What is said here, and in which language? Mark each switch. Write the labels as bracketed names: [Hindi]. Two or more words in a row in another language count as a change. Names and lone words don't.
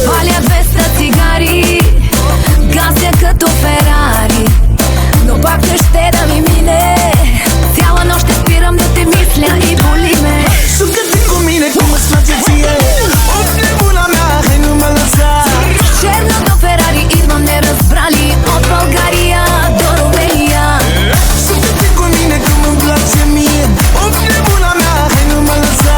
[Bulgarian] Паля 200 цигари, газя като Ферари, но пак не ще да ми мине. Цяла нощ ще спирам да те мисля и боли ме. [Romanian] Sucă-te cu mine cum îți place ție, of nebuna mea, hai nu mă lăsa. [Bulgarian] Черното Ферари идвам неразбрали от България до Румелия. [Romanian] Sucă-te cu mine cum îmi place mie, of nebuna mea, hai nu mă lăsa.